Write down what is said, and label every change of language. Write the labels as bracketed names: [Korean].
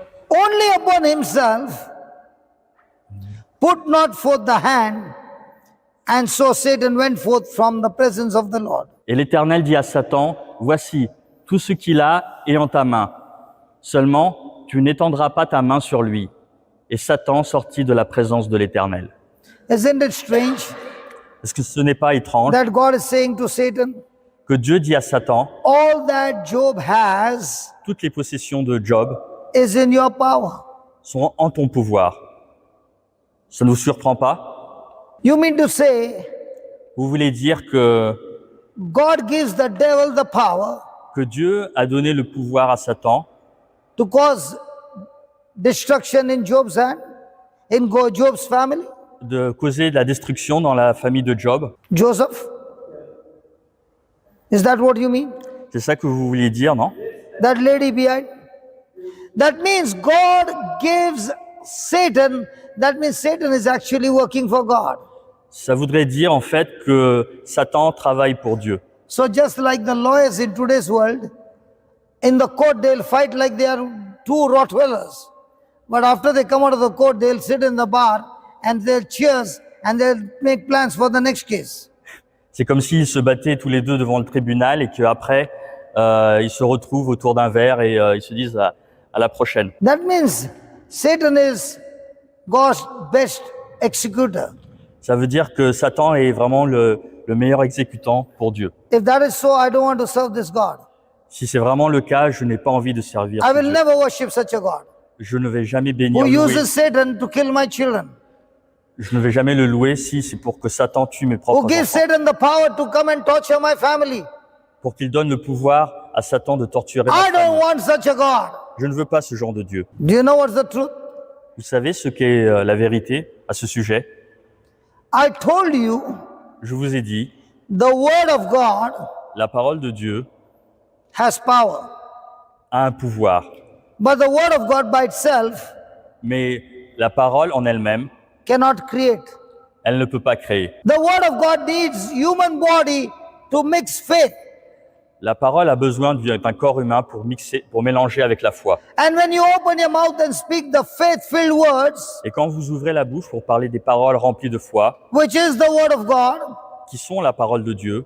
[English] Only upon himself put not forth the hand. And so Satan went forth from the presence of the Lord. [French] Et l'Éternel dit à Satan, voici, tout ce qu'il a est en ta main. Seulement, tu n'étendras pas ta main sur lui. Et Satan sortit de la présence de l'Éternel. [English] Isn't it strange [French] Est-ce que ce n'est pas étrange [English] that God is saying to Satan, [French] que Dieu dit à Satan, [English] all that Job has [French] toutes les possessions de Job [English] is in your power. [French] sont en ton pouvoir. Ça ne vous surprend pas? [English] You mean to say [French] Vous voulez dire que [English] God gives the devil the power [French] Dieu a donné le pouvoir à Satan [English] to cause destruction in Job's hand, in Job's family? [French] de causer de la destruction dans la famille de Job? [English] Joseph? Is that what you mean? [French] C'est ça que vous vouliez dire, non? [English] That lady behind? That means God gives Satan, that means Satan is actually working for God. [French] Ça voudrait dire en fait que Satan travaille pour Dieu. [English] So just like the lawyers in today's world, in the court they'll fight like they are two Rottweilers. But after they come out of the court, they'll sit in the bar and they'll cheers and they'll make plans for the next case. [French] C'est comme s'ils se battaient tous les deux devant le tribunal et qu'après, ils se retrouvent autour d'un verre et ils se disent à la prochaine. [English] That means Satan is God's best executor. [French] Ça veut dire que Satan est vraiment le meilleur exécutant pour Dieu. [English] If that is so, I don't want to serve this God. [French] Si c'est vraiment le cas, je n'ai pas envie de servir [English] I [French] ce [English] will [French] Dieu. [English] never worship such a God [French] Je ne vais jamais bénir [English] who [French] louer. [English] uses Satan to kill my children, [French] Je ne vais jamais le louer si c'est pour que Satan tue mes propres [English] who gives [French] enfants. [English] Satan the power to come and torture my family. [French] Pour qu'il donne le pouvoir à Satan de torturer ma [English] I don't [French] famille. [English] want such a God. [French] Je ne veux pas ce genre de Dieu. [English] Do you know what's the truth? [French] Vous savez ce qu'est la vérité à ce sujet? [English] I told you [French] Je vous ai dit, [English] the word of God [French] la parole de Dieu [English] has power. [French] a un pouvoir. [English] But the word of God by itself [French] Mais la parole en elle-même, [English] cannot create. [French] elle ne peut pas créer. [English] The word of God needs human body to mix faith. [French] La parole a besoin d'un corps humain pour mélanger avec la foi. [English] And when you open your mouth and speak the faith-filled words, [French] Et quand vous ouvrez la bouche pour parler des paroles remplies de foi, [English] which is the word of God, [French] qui sont la parole de Dieu,